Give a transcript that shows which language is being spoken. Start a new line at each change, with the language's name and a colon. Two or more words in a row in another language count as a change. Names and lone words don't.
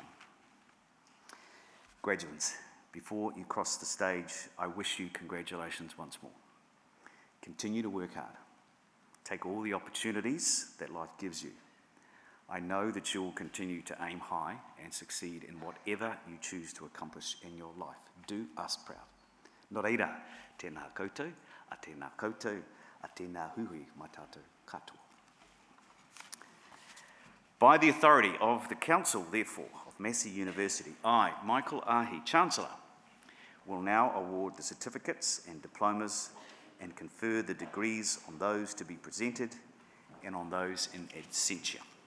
English: Graduates, before you cross the stage, I wish you congratulations once more. Continue to work hard. Take all the opportunities that life gives you. I know that you will continue to aim high and succeed in whatever you choose to accomplish in your life. Do us proud.
Māori: Nō reira, tēnā koutou, a tēnā koutou, a tēnā hui mai tātou katoa.
English: By the authority of the Council, therefore, of Massey University, I, Michael Ahi, Chancellor, will now award the certificates and diplomas and confer the degrees on those to be presented and on those
Latin: in absentia.